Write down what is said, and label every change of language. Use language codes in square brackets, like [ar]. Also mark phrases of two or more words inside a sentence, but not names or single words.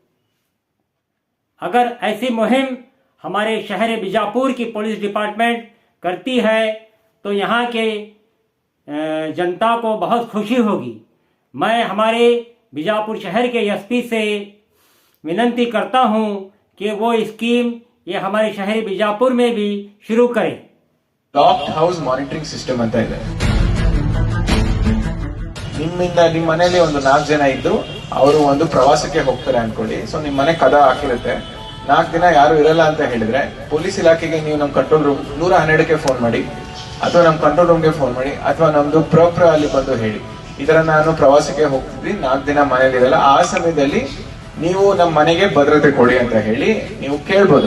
[hi] अगर ऐसी मुहिम हमारे शहर बीजापुर की पुलिस डिपार्टमेंट करती है तो यहाँ के जनता को बहुत खुशी होगी। मैं हमारे बीजापुर शहर के एसपी से विनती करता हूँ कि वो स्कीम ये हमारे शहर बीजापुर में भी शुरू करें। [kn] ಲಾಕ್ಡ್ ಹೌಸ್ ಮಾನಿಟರಿಂಗ್ ಸಿಸ್ಟಮ್ ಅಂತ ಇದೆ. ನಿಮ್ಮ ಮನೆಯಲ್ಲಿ ಒಂದು 4 ಜನ ಇದ್ದು ಅವರು ಒಂದು ಪ್ರವಾಸಕ್ಕೆ ಹೋಗ್ತಾರೆ ಅನ್ಕೊಳ್ಳಿ. ಸೊ ನಿಮ್ ಮನೆ ಕದ ಹಾಕಿರುತ್ತೆ, 4 ದಿನ ಯಾರು ಇರಲ್ಲ ಅಂತ ಹೇಳಿದ್ರೆ ಪೊಲೀಸ್ ಇಲಾಖೆಗೆ ನೀವು ನಮ್ [en] control room [kn] 112ಕ್ಕೆ ಫೋನ್ ಮಾಡಿ, ಅಥವಾ ನಮ್ ಕಂಟ್ರೋಲ್ ರೂಮ್ಗೆ ಫೋನ್ ಮಾಡಿ, ಅಥವಾ ನಮ್ದು ಪ್ರೋಪ್ರ ಅಲ್ಲಿ ಬಂದು ಹೇಳಿ, ಈ ತರ ನಾನು ಪ್ರವಾಸಕ್ಕೆ ಹೋಗ್ತಿದ್ವಿ, 4 ದಿನ ಮನೇಲಿ ಇರಲ್ಲ, ಆ ಸಮಯದಲ್ಲಿ ನೀವು ನಮ್ಮ ಮನೆಗೆ ಭದ್ರತೆ ಕೊಡಿ ಅಂತ ಹೇಳಿ ನೀವು ಕೇಳ್ಬೋದು.